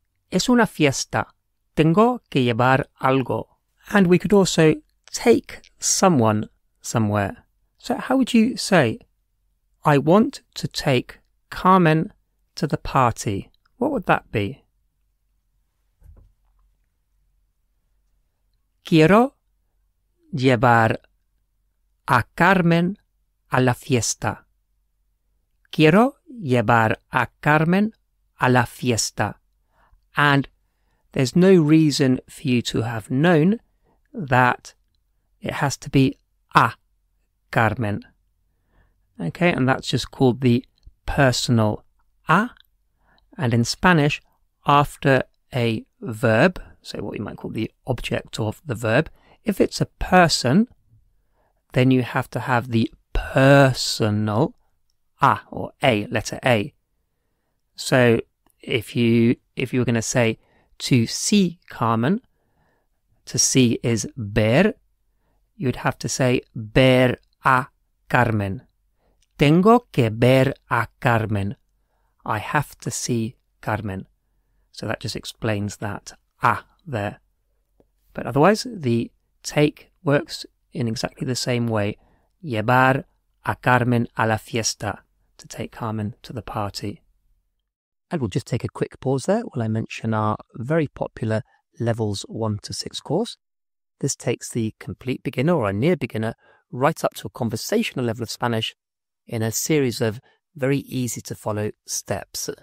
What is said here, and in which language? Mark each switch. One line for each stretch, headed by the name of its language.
Spanish: Es una fiesta. Tengo que llevar algo.
English: And we could also take someone somewhere. So how would you say, I want to take Carmen to the party? What would that be?
Spanish: Quiero llevar a Carmen a la fiesta. Quiero llevar a Carmen a la fiesta. And
English: there's no reason for you to have known that it has to be a Carmen. Okay, and that's just called the personal a. And in Spanish, after a verb, so what you might call the object of the verb, if it's a person, then you have to have the personal a, or a, letter A. So if you were going to say to see Carmen, to see is ver, you'd have to say
Spanish: ver a Carmen. Tengo que ver a Carmen.
English: I have to see Carmen. So that just explains that a there. But otherwise, the take works in exactly the same way.
Spanish: Llevar a Carmen a la fiesta.
English: To take Carmen to the party. And we'll just take a quick pause there while I mention our very popular Levels 1 to 6 course. This takes the complete beginner or a near beginner right up to a conversational level of Spanish in a series of very easy to follow steps.